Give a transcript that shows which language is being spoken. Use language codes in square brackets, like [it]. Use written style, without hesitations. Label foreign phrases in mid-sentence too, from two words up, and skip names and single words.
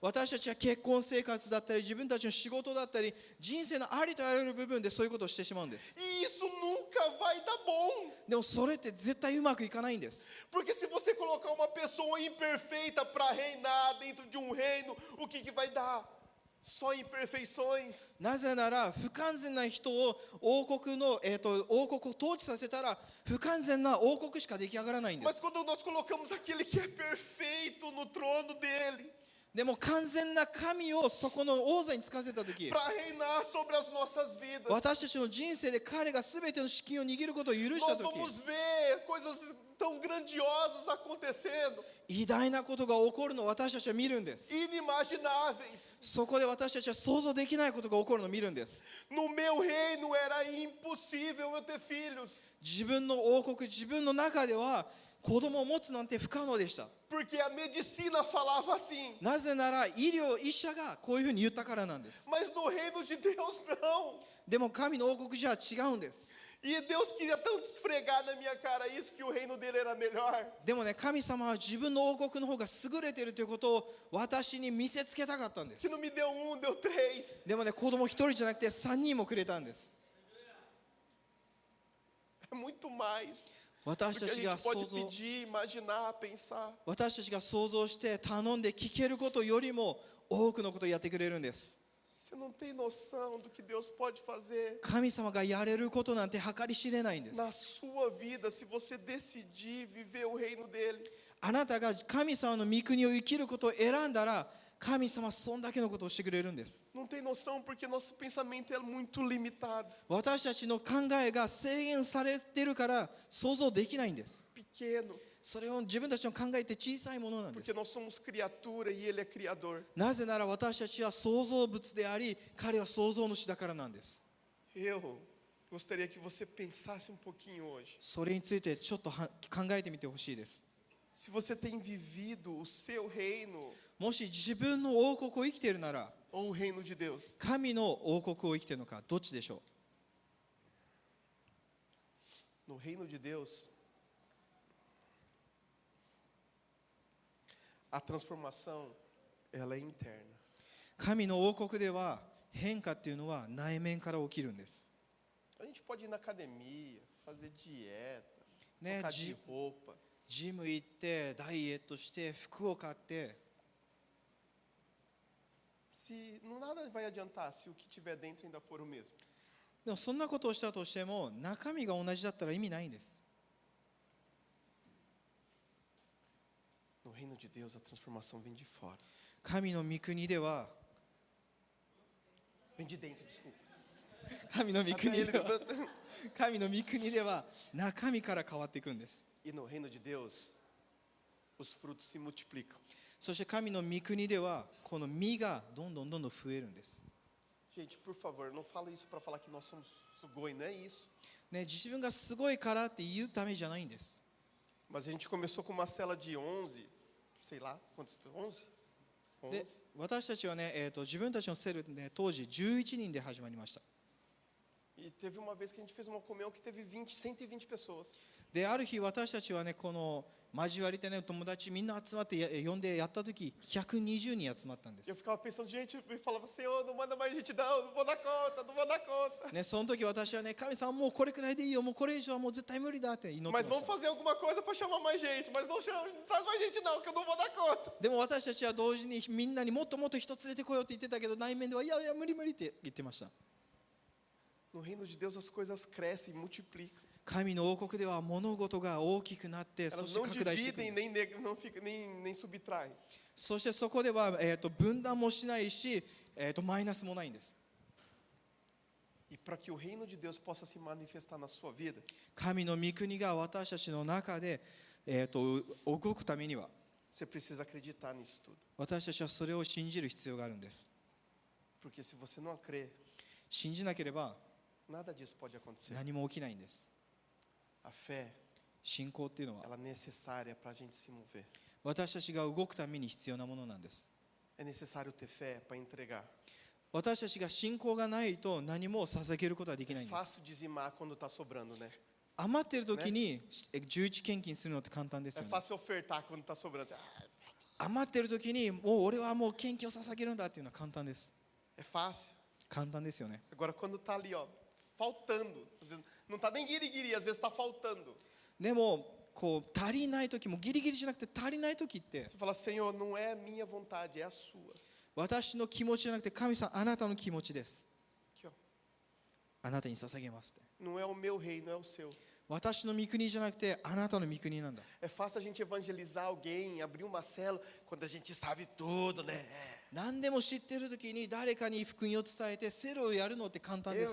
[ja] 私たちは結婚生活だったり自分たちの仕事だったり人生のありとあらゆる部分でそういうことをしてしまうんです。 [pt] E isso nunca vai dar bom. [ja] でもそれって絶対うまくいかないんです。 [pt] Porque se você colocar uma pessoa imperfeita para reinar dentro de um reino, o que vai dar? Só imperfeições. [ja] なぜなら不完全な人を王国を統治させたら不完全な王国しか出来上がらないんで [pt] Mas [ja] す。 [pt] quando nós colocamos aquele que é perfeito no trono dele, [ja] でも完全な神をそこの王座につかせたとき [pt] para reinar sobre as nossas vidas, [ja] 私たちの人生で彼が全ての資金を握ることを許した [pt] nós [ja] とき [pt] vamos ver coisas tão grandiosas acontecendo, [ja] 偉大なことが起こるのを私たちは見るんです。 [pt] inimagináveis. [ja] そこで私たちは想像できないことが起こるのを見るんです。 [pt] No meu reino era impossível eu ter filhos, [ja] 自分の王国、自分の中では子供を持つなんて不可能でした。 [pt] porque a medicina falava assim. [ja] なぜなら医者がこういうふうに言ったからなんです。 [pt] Mas no reino de Deus não. [ja] でも神の王国じゃ違うんです。 [pt] E Deus queria tanto esfregar na minha cara isso, que o reino dele era melhor. [ja] でもね、神様は自分の王国の方が優れているということを私に見せつけたかったんで [pt] Que [ja] す。 [pt] não me deu um, deu três. [ja] でもね、子供一人じゃなくて3人もくれたんです。 [pt] É muito mais. [ja] 私 [pt] Porque [ja] た [pt] a [ja] ちが [pt] gente [ja] 想 [pt] pode [ja] 像 [pt] pedir, imaginar, pensar. [ja] 私たちが想像して頼んで聞けることよりも多くのことをやってくれるんです。 [pt] Você não tem noção do que Deus pode fazer [ja] 神様がやれることなんて計り知れないんで [pt] na [ja] す。 [pt] sua vida se você decidir viver o reino dele. [ja] あなたが神様の御国を生きることを選んだら神様はそんだけのことをしてくれるんです。 [pt] Não tem noção porque nosso pensamento é muito limitado, [ja] 私たちの考えが制限されてるから想像できないんです。 [pt] pequeno, [ja] それを自分たちの考えって小さいものなんで [pt] porque [ja] す。 [pt] nós somos criatura e ele é criador. [ja] なぜなら私たちは創造物であり彼は創造主だからなんです。 [pt] Eu gostaria que você pensasse um pouquinho hoje. [ja] それについてちょっと考えてみてほしいです。 [pt] Se você tem vivido o seu reino [ja] もし自分の王国を生きているなら [pt] ou o reino de Deus. [ja] 神の王国を生きているのかどっちでしょ [pt] No reino de Deus, a transformação ela é interna. [ja] う。神の王国では変化っていうのは内面から起きるんです。 [pt] A gente pode ir na academia, fazer dieta, Né, trocar de roupa. [ja] ジム行ってダイエットして服を買って [pt] Se não nada vai adiantar se o que tiver dentro ainda for o mesmo. [ja] でもそんなことをしたとしても中身が同じだったら意味ないんです。 [pt] No reino de Deus, a transformação vem de fora. [ja] 神の御国では [pt] Vem de dentro, desculpa. [ja] 神の御 [pt] Até [ja] 国 [pt] ele [ja] では [pt] levanta. [ja] 神の御国では中身から変わっていくんです。 [pt] E no reino de Deus, os frutos se multiplicam. [ja] そして神の御国ではこの実がどんどん増えるんです。 [pt] Gente, por favor, não fala isso para falar que nós somos sugoi, não é isso. [ja] ね、自分がすごいからって言うためじゃないんです。 [pt] Mas a gente começou com uma cela de 11, sei lá, quantas pessoas? 11? [ja] で 11. 私たちはね、自分たちのセルね当時11人で始まりました。 [pt] E teve uma vez que a gente fez uma comunhão que teve 120 pessoas. [ja] である日私たちはねこの交わりでね友達みんな集まって呼んでやった時120人集まったんで [pt] E eu [ja] す。 [pt] ficava pensando, gente, eu falava, Senhor, não manda mais gente não, não vou dar conta, não vou dar conta. [ja] ね、その時私はね神様もうこれくらいでいいよもうこれ以上はもう絶対無理だって祈ってま [pt] Mas [ja] し [pt] vamos [ja] た。 [pt] fazer alguma coisa para chamar mais gente, mas não, chama, não traz mais gente não, que eu não vou dar conta. [ja] でも私たちは同時にみんなにもっともっと人連れてこようって言ってたけど内面ではいやいや無理無理って言ってました。 [pt] No reino de Deus as coisas crescem, multiplicam. [ja] 神の王国では物事が大きくなってそ [pt] Elas [ja] して [pt] não [ja] 拡大していく [pt] dividem [ja] んです。 [pt] não fica, nem subtraem. [ja] そしてそこでは、分断もしないし、マイナスもないんです。 [pt] E para que o reino de Deus possa se manifestar na sua vida, [ja] 神の御国が私たちの中で、動くためには [pt] você precisa acreditar nisso tudo. [ja] 私たちはそれを信じる必要があるんです。 [pt] Porque se você não crer, [ja] 信じなければ [pt] nada disso pode acontecer. [ja] 何も起きないんです。 [pt] A fé [ja] 信仰っていうのは [pt] ela é necessária para a gente se mover. [ja] 私たちが動くために必要なものなんです。 [pt] É necessário ter fé para entregar. [ja] 私たちが信仰がないと何も捧げることはできな [pt] É [ja] いんです。 [pt] fácil dizimar quando está sobrando, né? [ja] 余ってる時に11献金するのって簡単です [pt] É [ja] よね。 [pt] fácil ofertar quando está sobrando. [ja] 余ってる時にもう俺はもう献金を捧げるんだっていうのは簡単です。 [pt] É fácil. [ja] 簡単ですよね。 [pt] Agora, quando está ali, ó, faltando, às vezes, não está nem guiri-guiri, às vezes está faltando. [ja] でもこう足りない時もギリギリじゃなくて足りない時って [pt] Você fala, Senhor, não é a minha vontade, é a sua. [ja] 私の気持ちじゃなくて神様あなたの気持ちです。 [pt] Aqui, ó. [ja] あなたに捧げますって。 [pt] Não é o meu reino, é o seu. [ja] 私の御国じゃなくてあなたの御国なんだ。 [pt] É fácil a gente evangelizar alguém, abrir uma célula, quando a gente sabe tudo, né? [ja] 何でも知ってる時に誰かに福音を伝えてセロをやるのって簡単で